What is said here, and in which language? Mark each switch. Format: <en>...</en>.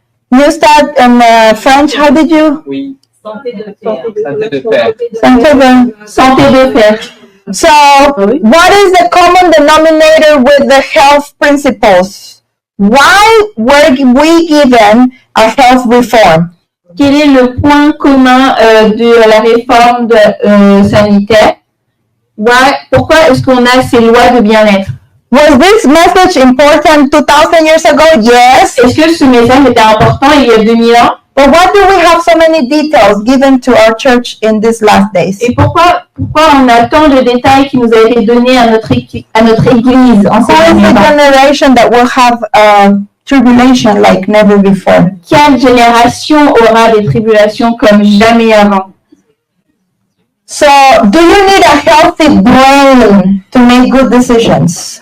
<en>New Start in French, how did you?</en> <fr>Oui. Santé de fer. Santé de fer. Santé de fer.</fr> <en>So, what is the common denominator with the health principles? Why were we given a health reform?</en> <fr>Quel est le point commun de la réforme sanitaire? Pourquoi est-ce qu'on a ces lois de bien-être?</fr> <en>Was this message important 2000 years ago? Yes.</en> <fr>Est-ce que ce message était important il y a 2000 ans?</fr> <en>But why do we have so many details given to our church in these last days?</en> <fr>Et pourquoi on a tant de détails qui nous a été donnés à notre église en</fr> <en>Who is the generation that will have tribulation like never before?</en> <fr>Quelle génération aura des tribulations comme jamais avant?</fr> <en>So, do you need a healthy brain to make good decisions?</en>